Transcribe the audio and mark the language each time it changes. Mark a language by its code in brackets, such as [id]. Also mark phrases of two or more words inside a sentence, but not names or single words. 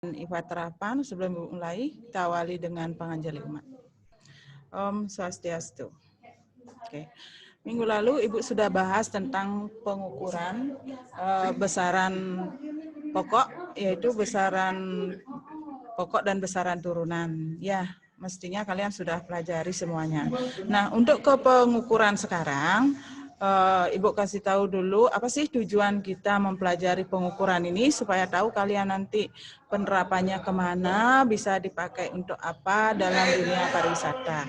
[id] Iva Terapan, sebelum mulai, kita awali dengan panganjali umat. [ban] Om Swastiastu. [id] Oke. Minggu lalu Ibu sudah bahas tentang pengukuran besaran pokok, yaitu besaran pokok dan besaran turunan. Ya, mestinya kalian sudah pelajari semuanya. Nah, untuk ke pengukuran sekarang, Ibu kasih tahu dulu apa sih tujuan kita mempelajari pengukuran ini supaya tahu kalian nanti penerapannya kemana, bisa dipakai untuk apa dalam dunia pariwisata.